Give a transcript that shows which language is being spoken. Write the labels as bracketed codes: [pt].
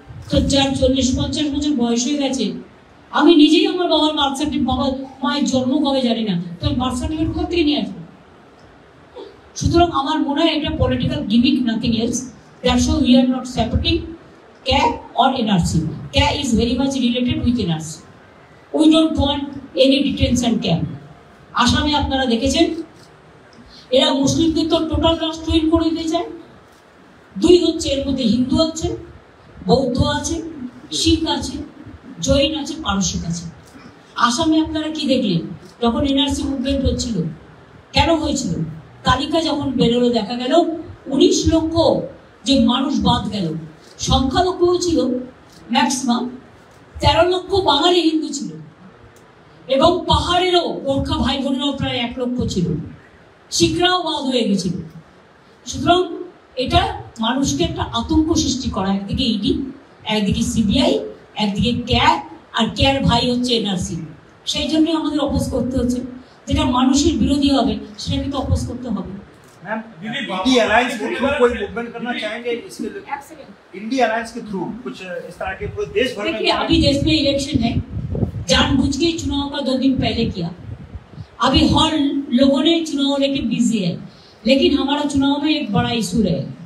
[bn] তো যার 40-50 বছর বয়স হয়ে গেছে, আমি নিজেই আমার বাবার বার্থ সার্টিফিকেট, বাবার মায়ের জন্ম কবে জানি না, তো বার্থ সার্টিফিকেট কোথা থেকে নিয়ে আসবো? সুতরাং আমার মনে হয় এটা [en] Political gimmick, nothing else. That's why we are not supporting CAA or NRC. CAA is very much related with NRC. We don't want any detention camp. [bn] আসামে আপনারা দেখেছেন এরা মুসলিমদের তো টোটাল রাষ্ট্রহীন করে দিতে চায়। 2 হচ্ছে, এর মধ্যে হিন্দু আছে, বৌদ্ধ আছে, শিখ আছে, জৈন আছে, পারসিক আছে। আসামে আপনারা কি দেখলেন যখন এনআরসি মুভমেন্ট হচ্ছিল? কেন হয়েছিল? তালিকা যখন বেরোলো দেখা গেল 19 লক্ষ যে মানুষ বাদ গেল, সংখ্যালঘুও ছিল ম্যাক্সিমাম, 13 লক্ষ বাঙালি হিন্দু ছিল এবং পাহাড়েরও গোর্খা ভাই বোনেরাও প্রায় 1 লক্ষ ছিল, শিখরাও বাদ হয়ে গেছিল। সুতরাং এটা মানুষকে একটা আতঙ্ক সৃষ্টি করা, একদিকে ইডি, একদিকে সিবিআই, একদিকে CAA, আর CAAর ভাই হচ্ছে এনআরসি। সেই জন্য আমাদের অপোজ করতে হচ্ছে। যেটা মানুষের বিরোধী হবে সেটা কিন্তু অপোজ করতে হবে। [hi] मैम, इंडी अलायंस के थ्रू कोई मूवमेंट करना चाहेंगे इसके लिए? इंडी अलायंस के थ्रू कुछ इस तरह के पूरे देश भर में? देखिए, अभी देश में इलेक्शन है, जानबूझ के चुनाव का 2 दिन पहले किया। अभी हर लोगों ने चुनाव लेके बिजी है, लेकिन हमारा चुनाव में एक बड़ा इशू है।